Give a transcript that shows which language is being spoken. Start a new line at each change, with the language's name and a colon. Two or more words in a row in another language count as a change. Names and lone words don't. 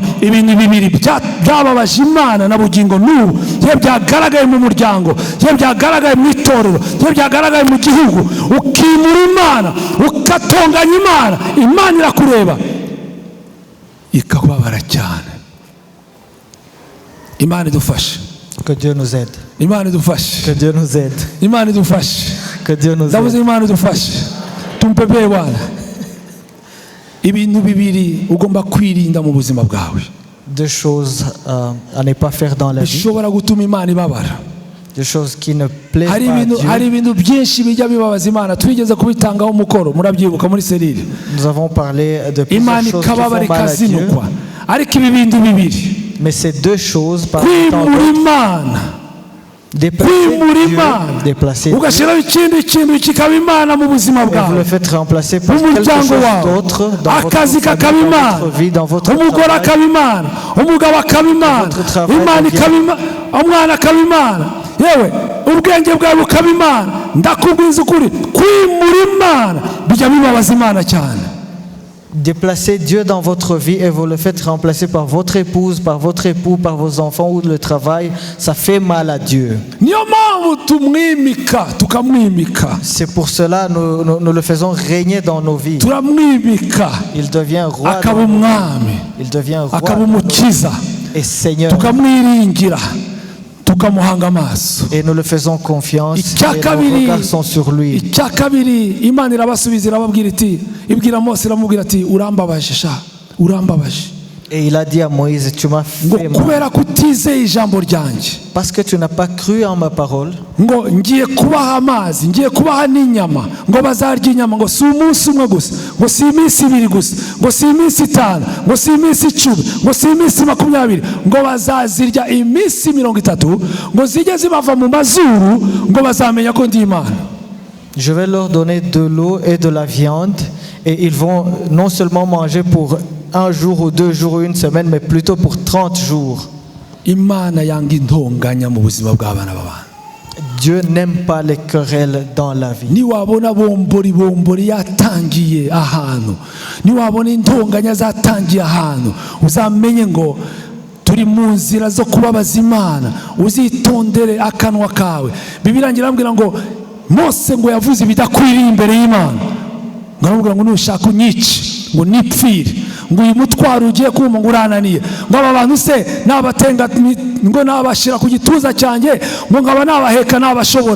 Kinyarwanda: Ibi ni bibiri byababaje Imana na bugingo n'ubu, iyo byagaragaye mu muryango, iyo byagaragaye mu itorero, iyo byagaragaye mu gihugu, ukimura Imana ukatonganya Imana, Imana irakureba ikababara cyane. Imana idufashe.
French: Que Dieu nous aide.
Kinyarwanda: Imana idufashe.
French: Que Dieu nous aide.
Kinyarwanda: Imana idufashe.
French: Que Dieu nous
Kinyarwanda: Ndavuze
French: aide.
Kinyarwanda: Imana idufashe. Tumpepeye Bwana. Ibintu bibiri ugomba kwirinda mu buzima bwawe.
French: Deux choses à ne pas faire dans la vie.
Kinyarwanda: Bishobora gutuma Imana ibabara.
French: Des choses qui ne plaisent pas à Dieu.
Kinyarwanda: Hari ibintu byinshi bijya bibabaza Imana, twigeze kubitangaho umukoro, murabyibuka muri serire.
French: Nous avons parlé de plusieurs
Kinyarwanda: Imana
French: choses qui
Kinyarwanda: ikababara
French: font mal à Dieu.
Kinyarwanda: ikazinukwa. Ariko ibi bintu bibiri,
French: Mais ces deux choses, par
Kinyarwanda: kwimura Imana, kwimura Imana,
French: déplacer Dieu,
Kinyarwanda: ugashyiraho ikindi kintu kikaba Imana mu buzima
French: et vous
Kinyarwanda: bwawe,
French: le faites remplacer par quelque
Kinyarwanda: umuryango
French: chose
Kinyarwanda: wawe,
French: d'autre dans votre
Kinyarwanda: akazi
French: famille,
Kinyarwanda: kakaba
French: dans
Kinyarwanda: Imana,
French: votre vie, dans votre
Kinyarwanda: umugore
French: travail.
Kinyarwanda: akaba Imana, umugabo akaba Imana,
French: Votre travail
Kinyarwanda: Imana
French: devient-
Kinyarwanda: ikaba Imana, umwana akaba Imana, yewe ubwenge bwawe bukaba Imana. Ndakubwiza ukuri, kwimura Imana bijya bibabaza Imana cyane.
French: Déplacez Dieu dans votre vie et vous le faites remplacer par votre épouse, par votre époux, par vos enfants ou le travail, ça fait mal à Dieu.
Kinyarwanda: Niyo mpamvu tumwimika, tukamwimika,
French: C'est pour cela nous le faisons régner dans nos vies.
Kinyarwanda: turamwimika
French: Il devient roi,
Kinyarwanda: akaba umwami,
French: il devient roi
Kinyarwanda: akaba umukiza,
French: et Seigneur.
Kinyarwanda: tukamwiringira, tukamuhanga amaso.
French: et nous le faisons confiance
Kinyarwanda: Icya
French: et nos
Kinyarwanda: kabiri,
French: regards sont sur lui.
Kinyarwanda: icya kabiri, Imana irabasubiza irababwira iti, ibwira Mose iramubwira ati urambabaje sha, urambabaje.
French: Et il a dit à Moïse, tu m'as
Kinyarwanda: Ngo
French: fait mal
Kinyarwanda: kubera kutizeye ijambo ryanjye,
French: parce que tu n'as pas cru en ma parole.
Kinyarwanda: ngo ngiye kubaha amazi, ngiye kubaha n'inyama, ngo bazarya inyama, ngo si umunsi umwe gusa, ngo si iminsi ibiri gusa, ngo si iminsi itanu, ngo si iminsi 10, ngo si iminsi 20, ngo bazazirya iminsi 30, ngo zijye zibava mu mazuru, ngo bazamenya ko ndi Imana.
French: Je vais leur donner de l'eau et de la viande et ils vont non seulement manger pour 1 jour ou 2 jours ou 1 semaine, mais plutôt pour 30 jours.
Kinyarwanda: Imana yanga intonganya mu buzima bw'abana b'abantu.
French: Dieu n'aime pas les querelles dans la vie.
Kinyarwanda: Niwabona bombori yatangiye ahantu, niwabona intonganya zatangiye ahantu, uzamenye ngo turi mu nzira zo kubabaza Imana. Uzitondere akanwa kawe. Bibiliya irambwira ngo Mose ngo yavuze ibidakwiriye imbere y'Imana, ngaramubwira ngo nushaka unyice, ngo nipfire, ngo uyu mutwaro ugiye kuma ngo urananiye, ngo aba bantu se nabatenga, ngo nabashira ku gituza cyanjye, ngo ngaba nabaheka nabashobora.